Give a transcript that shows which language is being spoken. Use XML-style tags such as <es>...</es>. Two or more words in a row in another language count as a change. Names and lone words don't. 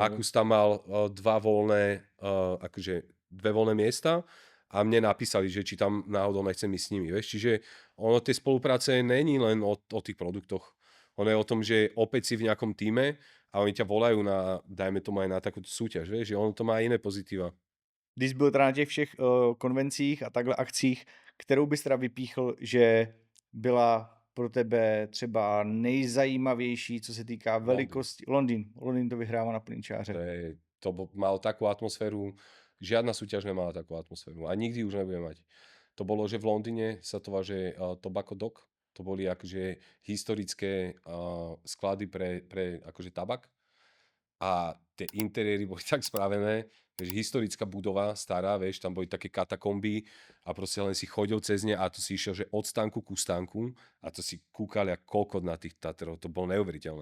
<sk>Akus tam mal dve voľné miesta a mne napísali, že či tam náhodou nechcem ísť s nimi. Vieš? Čiže ono tej spolupráce není len o tých produktoch. Ono je o tom, že opäť si v nejakom týme a oni ťa volajú na, dajme tomu aj na takúto súťaž. Vieš? Že ono to má iné pozitíva.</sk> <cs>Když byl teda na těch všech konvencích a takhle akcích, kterou bys teda vypíchl, že byla pro tebe třeba nejzajímavější, co se týká Londýn. velikosti? Londýn. Londýn to vyhrává na plyňčáře.</cs> <sk>Mal takú atmosféru, žiadna súťaž nemala takú atmosféru a nikdy už nebude mať. To bolo, že v Londýne sa to váže Tobacco Dock, to boli akože historické sklady pre akože tabak a tie interiéry boli tak spravené, že historická budova stará, vieš, tam boli také katakomby a proste len si chodil cez ne a to si išiel, že od stánku ku stánku a to si kúkali ako kokot na tých Tatrov, to bolo neuveriteľné.</sk>